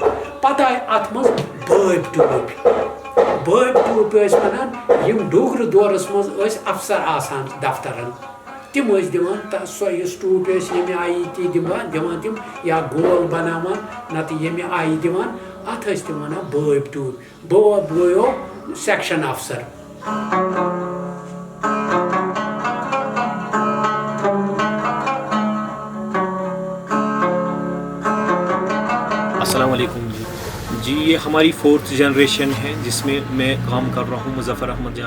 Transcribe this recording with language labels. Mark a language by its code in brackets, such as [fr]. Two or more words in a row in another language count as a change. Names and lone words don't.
[ks] پتہٕ آیہِ اتھ منٛز بٲبۍ ٹوٗپۍ ٲسۍ ونان یِم ڈوگرٕ دورس منٛز ٲسۍ افسر آسان دفترن تِم ٲسۍ دِوان سۄ یُس ٹوٗپۍ ٲسۍ ییٚمہِ آیہِ تہِ دِوان تِم یا گول بناوان نتہٕ ییٚمہِ آیہِ دِوان اتھ ٲسۍ تِم ونان بٲبۍ ٹوٗپۍ. بٲب گوٚو [en] section officer. [ur] السلام علیکم جی یہ ہماری 4th جنریشن ہے جس میں میں کام کر رہا ہوں مظفر احمد جان.